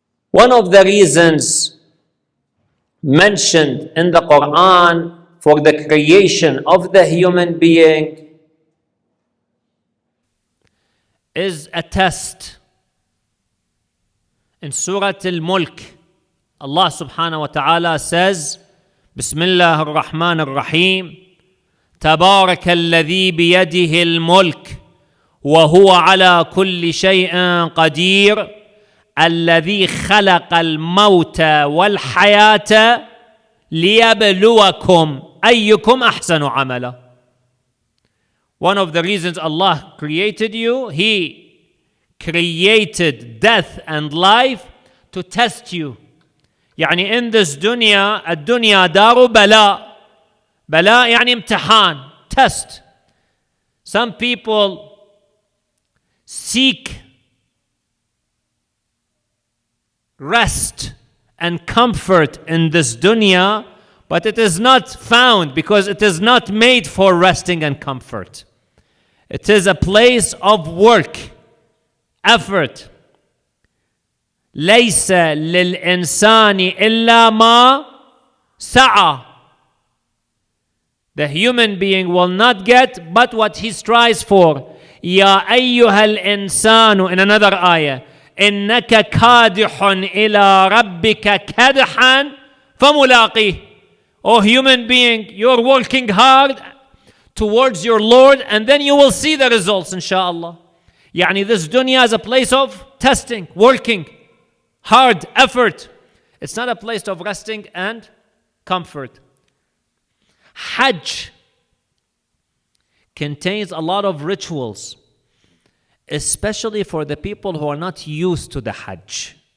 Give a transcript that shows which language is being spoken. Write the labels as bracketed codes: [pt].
[en] One of the reasons mentioned in the Quran for the creation of the human being is a test. In Surah Al-Mulk, Allah subhanahu wa ta'ala says, [ar] Bismillah ar-Rahman ar-Rahim, تبارك الذي بيده الملك وهو على كل شيء قدير الذي خلق الموت والحياة ليبلوكم أيكم أحسن عملا. [en] One of the reasons Allah created you, He created death and life to test you. [ar] يعني [en] in this dunya, [ar] الدنيا دار بلاء. بلاء يعني امتحان, test. [en] Some people seek rest and comfort in this dunya, but it is not found because it is not made for resting and comfort. It is a place of work, effort. [ar] ليس للإنسان إلا ما سعى. [en] The human being will not get but what he strives for. [ar] يا أيها الإنسان, [en] in another ayah, [ar] إنك كادح إلى ربك كدحا فملاقيه. [en] Oh human being, you're working hard towards your Lord, and then you will see the results, inshallah. Yani this dunya is a place of testing, working, hard effort. It's not a place of resting and comfort. Hajj contains a lot of rituals, especially for the people who are not used to the Hajj.